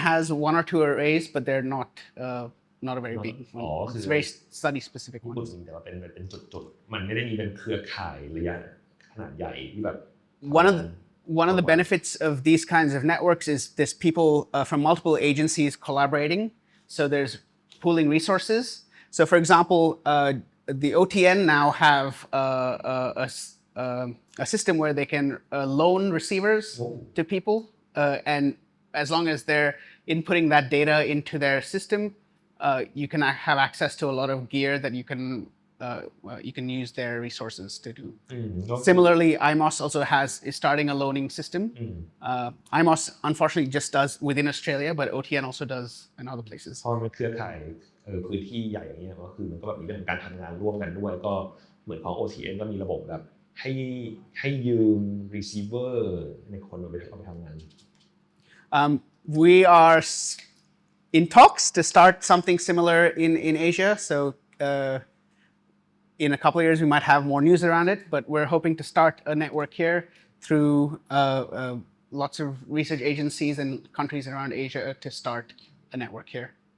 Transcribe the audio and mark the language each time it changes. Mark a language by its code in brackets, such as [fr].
[en] has one or two arrays, but they're not a very big one. It's a very study specific [th] พูด [en] ones. [th] ถึงแต่ว่าเป็นจุดๆมันไม่ได้มีเป็นเครือข่ายระยะขนาดใหญ่ที่แบบ [en] One of the benefits of these kinds of networks is there's people from multiple agencies collaborating. So there's pooling resources. So for example, the OTN now have a system where they can loan receivers to people. And as long as they're inputting that data into their system, you can have access to a lot of gear that you can use their resources to do. Similarly, IMOS also is starting a loaning system. IMOS unfortunately just does within Australia, but OTN also does in other places. [th] พอมันเครือข่ายพื้นที่ใหญ่อย่างเงี้ยก็คือมันก็แบบมีเรื่องของการทำงานร่วมกันด้วยก็เหมือนของ OTN ก็มีระบบแบบให้ยืม receiver ในคนเอาไปทำงาน [en] We are in talks to start something similar in Asia. So in a couple of years, we might have more news around it, but we're hoping to start a network here through lots of research agencies and countries around Asia to start a network here.